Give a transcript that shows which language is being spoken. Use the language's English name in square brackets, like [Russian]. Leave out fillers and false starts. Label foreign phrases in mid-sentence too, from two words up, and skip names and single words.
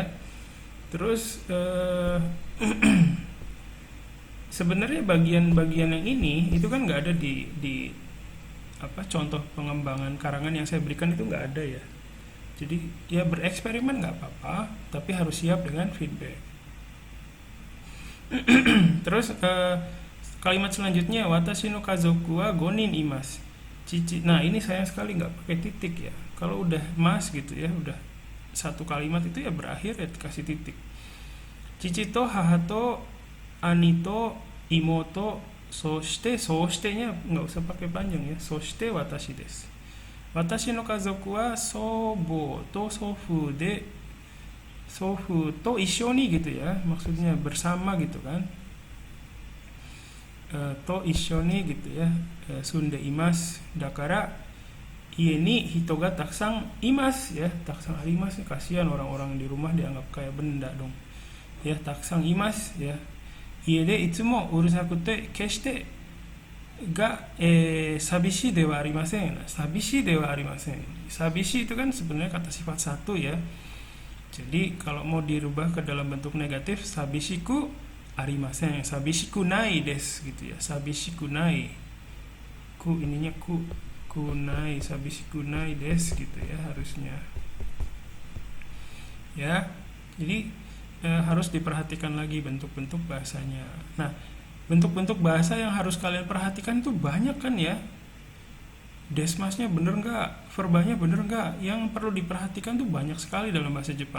[Indonesian] Terus sebenarnya bagian-bagian yang ini itu kan nggak ada di contoh pengembangan karangan yang saya berikan, itu nggak ada ya. Jadi ya bereksperimen nggak apa-apa, tapi harus siap dengan feedback. Terus kalimat selanjutnya, [Japanese] 私の家族は五人います. [Indonesian] Nah ini sayang sekali nggak pakai titik ya. Kalau udah mas gitu ya, udah satu kalimat itu ya berakhir ya dikasih titik. [Japanese] 父と母と兄と妹そして [Indonesian] nya nggak usah pakai panjang ya. [Japanese] そして私です. 私の家族は祖母と祖父と一緒に [Indonesian] gitu ya. Maksudnya bersama gitu kan. [Japanese] と一緒に [Indonesian] gitu ya. [Japanese] 住んでいます。だから家に人がたくさんいます ya. たくさんあります, [Indonesian] kasihan orang-orang di rumah dianggap kayak benda dong. Ya, [Japanese] たくさんいます ya. 家でいつもうるさくて決してが寂しではありません. 寂しではありません. [Indonesian] Sabishi itu kan sebenarnya kata sifat satu ya. Jadi kalau mau dirubah ke dalam bentuk negatif, [Japanese] 寂しくありません、寂しくないです [Indonesian] gitu ya. [Japanese] 寂しくない. [Indonesian] Ku ininya kunai, [Japanese] 寂しくないです [Indonesian] gitu ya harusnya. Ya. Jadi harus diperhatikan lagi bentuk-bentuk bahasanya. Nah, bentuk-bentuk bahasa yang harus kalian perhatikan itu banyak kan ya. Desmasnya bener nggak, verbanya bener nggak, yang perlu diperhatikan tuh banyak sekali dalam bahasa Jepang.